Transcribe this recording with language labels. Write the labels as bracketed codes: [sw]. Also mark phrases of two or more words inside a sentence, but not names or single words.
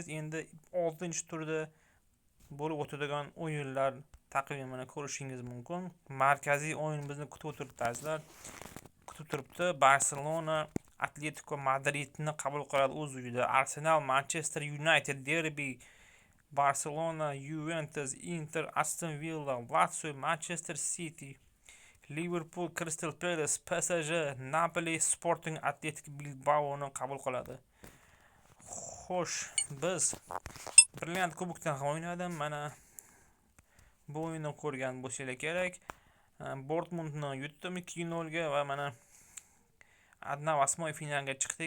[uz] Endi 6-turda bo'lib o'tadigan o'yinlar taqvimini ko'rishingiz mumkin. Markaziy o'yin bizni kutib turibdi azizlar. Kutib turibdi. Barselona Atletico Madridni qabul qiladi o'z uyida. Arsenal Manchester United derbi. Barselona Juventus, Inter Aston Villa, Lazio Manchester City, Liverpool Crystal Palace, PSG Napoli Sporting Athletic Bilbao'ni qabul qiladi. Xo'sh, biz Brilliant Kubokdan o'ynadim. Mana bu o'yinni ko'rgan bo'lsanglar kerak. Dortmundni yutdim 2-0 ga va mana 1/8 finalga chiqdik.